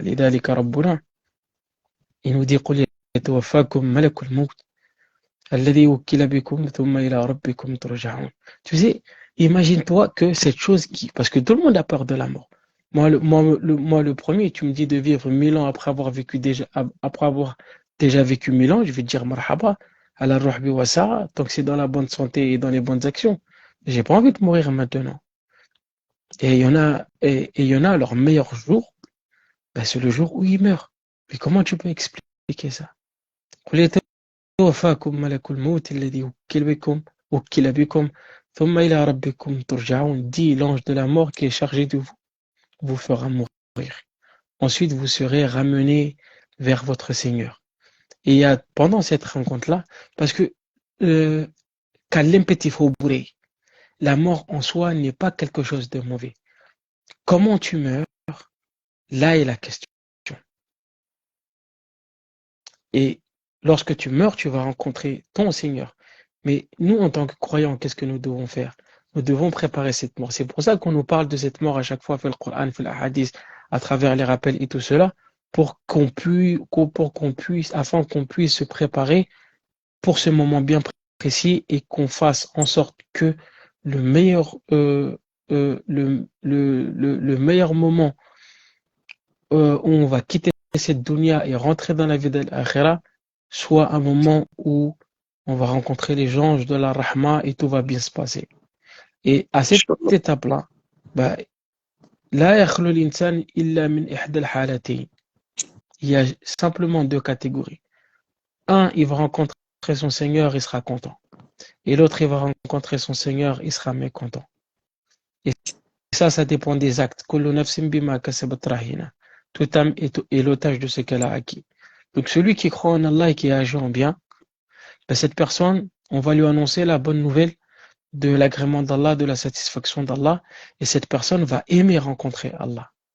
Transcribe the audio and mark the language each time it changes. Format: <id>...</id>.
<ar>لذلك ربنا,</ar> <fr>il nous dit</fr> <ar>قل يتوفاكم ملك الموت الذي وكل بكم ثم إلى ربكم ترجعون.</ar> <fr>Tu sais, imagine-toi que cette chose parce que tout le monde a peur de la mort. Moi, le premier, tu me dis de vivre 1000 ans après avoir déjà vécu 1000 ans, je vais te dire</fr> <ar>marhaba, ala ruhbi wa sa'a,</ar> <fr>tant que c'est dans la bonne santé et dans les bonnes actions. J'ai pas envie de mourir maintenant. Et il y en a leur meilleur jour, ben c'est le jour où ils meurent. Mais comment tu peux expliquer ça?</fr> <ar>قل يتوفاكم ملك الموت الذي وكل بكم ثم إلى ربكم ترجعون.</ar> <fr>Dit l'ange de la mort qui est chargé de vous fera mourir. Ensuite, vous serez ramenés vers votre Seigneur. Et il y a pendant cette rencontre-là, parce que la mort en soi n'est pas quelque chose de mauvais. Comment tu meurs? Là est la question. Et lorsque tu meurs, tu vas rencontrer ton Seigneur. Mais nous, en tant que croyants, qu'est-ce que nous devons faire? Nous devons préparer cette mort. C'est pour ça qu'on nous parle de cette mort à chaque fois, fait le Coran, fait le hadith, à travers les rappels et tout cela, afin qu'on puisse se préparer pour ce moment bien précis et qu'on fasse en sorte que le meilleur, le meilleur moment où on va quitter cette dunya et rentrer dans la vie de l'akhira soit un moment où on va rencontrer les anges de la rahma et tout va bien se passer. Et à cette étape-là, bah,</fr> <ar>لا يخلو الإنسان إلا من إحدى الحالتين.</ar> <fr>Il y a simplement deux catégories. Un, il va rencontrer son Seigneur, il sera content. Et l'autre, il va rencontrer son Seigneur, il sera mécontent. Et ça dépend des actes.</fr> <ar>كل نفس بما كسبت رهينة.</ar> <fr>Toute âme est l'otage de ce qu'elle a acquis. Donc celui qui croit en Allah et qui agit en bien, ben cette personne, on va lui annoncer la bonne nouvelle de l'agrément d'Allah, de la satisfaction d'Allah, et cette personne va aimer rencontrer Allah.</fr>